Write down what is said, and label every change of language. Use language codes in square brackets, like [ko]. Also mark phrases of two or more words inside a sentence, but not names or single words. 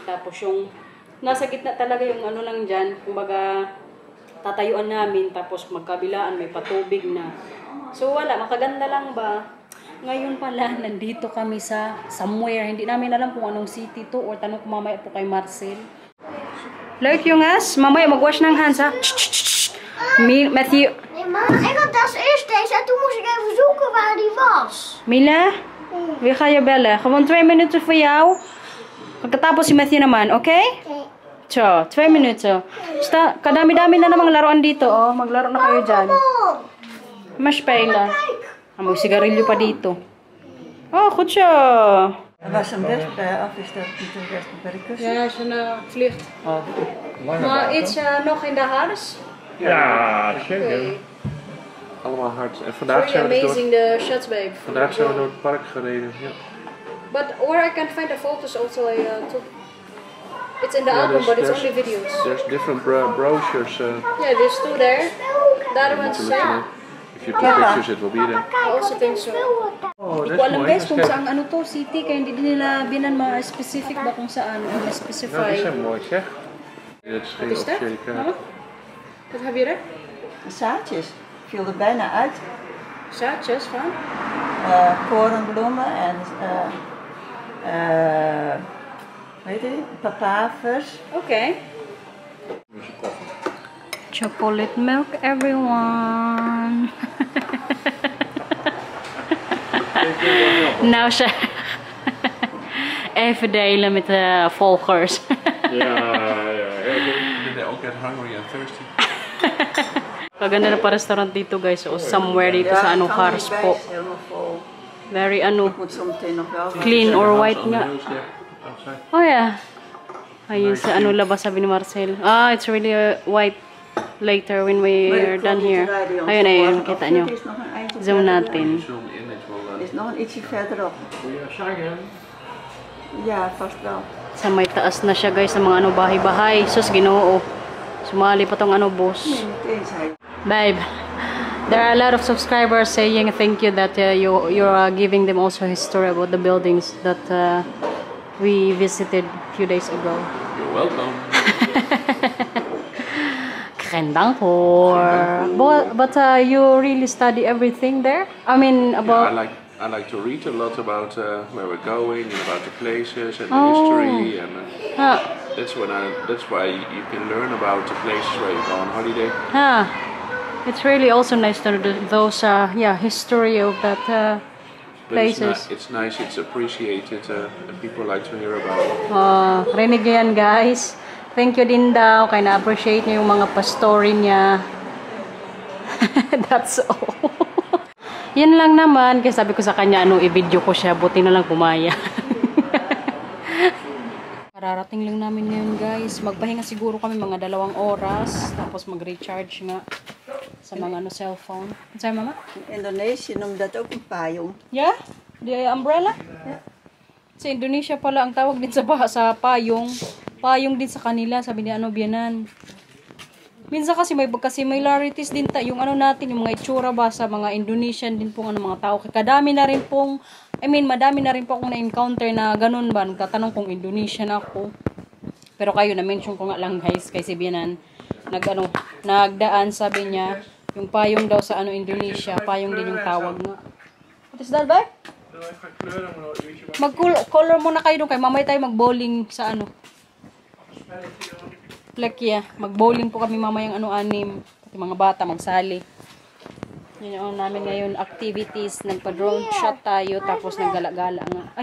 [tl] Tapos yung nasa gitna talaga yung ano lang dyan. Kumbaga tatayuan namin. Tapos magkabilaan may patubig na. So wala, makaganda lang ba? Ngayon pala, nandito kami sa somewhere. Hindi namin alam kung anong city to. Or tanong ko mamaya po kay Marcel. [nl] Leuk jongens, [tl] mamaya mag-wash ng hands ha. Matthew. [nl] Nee, mama, ik had als eerst deze en toen moest ik even zoeken waar die was. Mila, wie ga je bellen? Gewoon 2 minuten voor jou. [tl] Pagkatapos si Matthew naman, okay? [nl] Zo, 2 minuten. [tl] Kadami-dami na namang laruan dito, oh. Maglaro na kayo dyan. Mas spelen. May sigarilyo pa dito. [nl] Oh, goed zo. En was hem weg af is dat niet een beste werkers? Ja, ze vliegt. Oh, Maar iets nog in de huis? Ja, zeker. Allemaal hard. En [en] It's [nl] vandaag [en] really [nl] zijn we [en] amazing the shots, babe. [nl] vandaag zijn we door het park gereden. Ja. [en] But where I can find the photos also, I took. It's in the album, but it's only videos. There's different brochures. Yeah, there's 2 there. The other one's to the look same. at. If you take pictures, it will be there. I also think so. Oh, [tl] Hindi [nl] dat [tl] ko [nl] is [tl] alam [nl] mooi. [tl] guys kung [nl] Kijk. [tl] saan ano to, city, kaya hindi nila binan ma-specific ba kung saan, o [nl] Nou, die [tl] ma-specify. [nl] zijn mooi, zeg. Dat is geen Wat is dat? officiële kaart. Mama? Wat heb je er? De zaadjes. Viel er bijna uit. Zaadjes van? Korenbloemen en weet je, papavers. Okay. [en] Chocolate milk, everyone. [nl] Nou, ze even delen met de volgers. Ja, heel goed. Ik ben ook echt [en] hungry and thirsty. [tl] Kaganda na pa restaurant dito guys, o somewhere dito sa ano, Cars po. [nl] Helemaal vol. [tl] Very ano, [nl] Ik moet zo meteen nog wel. [en] clean or white nga. Outside. Oh yeah. [tl] Ayun sa ano labas sabi ni Marcel. [en] Ah, it's really white later when we are done here. [tl] Ayun, ayun, kita nyo. [nl] Er is nog een eindje [tl] Zoom [nl] verderop. [tl] natin. [en] Zoom in, it will. [nl] Er is nog een ietsje verderop. Goeie zeggen. Ja, vast wel. [tl] Sa may taas na siya guys, sa mga ano bahay-bahay. Sus, Ginoo. Sumali pa tong ano boss. [nl] Nee, niet eens hij. [en] Babe, there are a lot of subscribers saying thank you that you're giving them also history about the buildings that we visited a few days ago. You're welcome. Kendang por. But you really study everything there? I mean about. I like to read a lot about where we're going and about the places and the Oh. history, and Huh. that's why you can learn about the places where you go on holiday. Huh. It's really also nice to know those history of that But places. it's nice, it's appreciated, and people like to hear about it. [tl] Rinig nyo yan guys. [en] Thank you [tl] din daw. Kaya na-appreciate nyo yung mga pastori niya. [en] That's all. [tl] Yan lang naman. Kaya sabi ko sa kanya, i-video ko siya. Buti na lang pumaya. Kararating lang namin ngayon guys. Magpahinga siguro kami mga 2 oras. Tapos mag-recharge nga sa mga cellphone. Ano sa'yo mama? [nl] In Indonesië noemt dat ook een payung. [en] Yeah? The umbrella? Yeah. [tl] Sa Indonesia pala ang tawag din sa payong. Payong din sa kanila, sabi ni Bianan. Minsan kasi may similarities din yung natin, yung mga itsura ba sa mga Indonesian din pong mga tao. Kadami na rin pong, madami na rin po akong na-encounter na ganun ba. Nagtatanong kung Indonesian ako. Pero kayo, na-mention ko nga lang guys, kay si Bianan. Nagdaan, sabi niya, yung payong daw sa Indonesia, payong din yung tawag nga. [en] What is that, [tl] ba? Mag-color muna kayo doon, kay mamay tayo mag-bowling sa Plekya. Mag-bowling po kami mamayang 6. Pati mga bata magsali. Yun yung namin ngayon activities. Nagpa-drone shot tayo. Tapos naggala-gala nga. Ay!